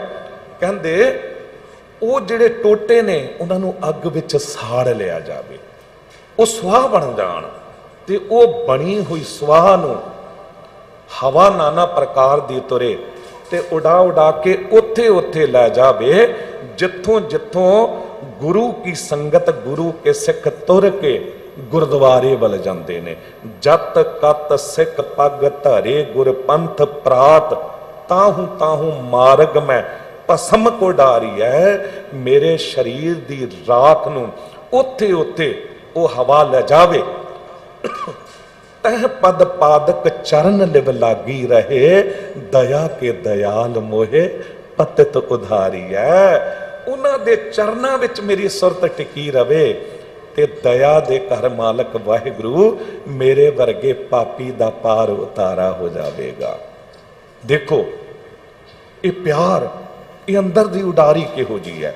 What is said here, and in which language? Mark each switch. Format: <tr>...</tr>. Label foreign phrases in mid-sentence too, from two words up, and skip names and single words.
<pa>ਕਹਿਤੇ ਵੋ ਜਿਹੜੇ ਟੋਟੇ ਨੇ ਉਨ੍ਹਾਂ ਨੂੰ ਅੱਗ ਵਿੱਚ ਸਾੜ ਲਿਆ ਜਾਵੇ, ਵੋ ਸੁਆਹ ਬਣ ਜਾਣ, ਤੇ ਵੋ ਬਣੀ ਹੋਈ ਸੁਆਹ ਨੂੰ ਹਵਾ ਨਾਨਾ ਪ੍ਰਕਾਰ ਦੀ ਤੁਰੇ ਤੇ ਉਡਾ ਉਡਾ ਕੇ ਉੱਥੇ ਉੱਥੇ ਲੈ ਜਾਵੇ ਜਿੱਥੋਂ ਜਿੱਥੋਂ ਗੁਰੂ ਕੀ ਸੰਗਤ ਗੁਰੂ ਕੇ ਸਿੱਖ ਤੁਰ ਕੇ ਗੁਰਦੁਆਰੇ ਵੱਲ ਜਾਤੇ ਨੇ।</pa> <bra>जत कत सिख पग धरे गुर पंथ प्रात, ताहू ताहू मार्ग में पसम को डारी है।</bra> <pa>ਮੇਰੇ ਸ਼ਰੀਰ ਦੀ ਰਾਖ ਨੂੰ ਉੱਥੇ ਉੱਥੇ ਵੋ ਹਵਾ ਲੇ ਜਾਵੇ,</pa> <bra>तह पद पादक चरण लिव लागी रहे, दया के दयाल मोहे पतित उधारी है।</bra> <pa>ਉਨ੍ਹਾਂ ਦੇ ਚਰਨਾਂ ਵਿੱਚ ਮੇਰੀ ਸੁਰਤ ਟਿਕੀ ਰਵੇ, ਤੇ ਦਇਆ ਦੇ ਘਰ ਮਾਲਕ ਵਾਹਿਗੁਰੂ ਮੇਰੇ ਵਰਗੇ ਪਾਪੀ ਦਾ ਪਾਰ ਉਤਾਰਾ ਹੋ ਜਾਏਗਾ। ਦੇਖੋ ਯੇ ਪਿਆਰ, ਯੇ ਅੰਦਰ ਦੀ ਉਡਾਰੀ ਕਿਹੋ ਜੀ ਹੈ।</pa>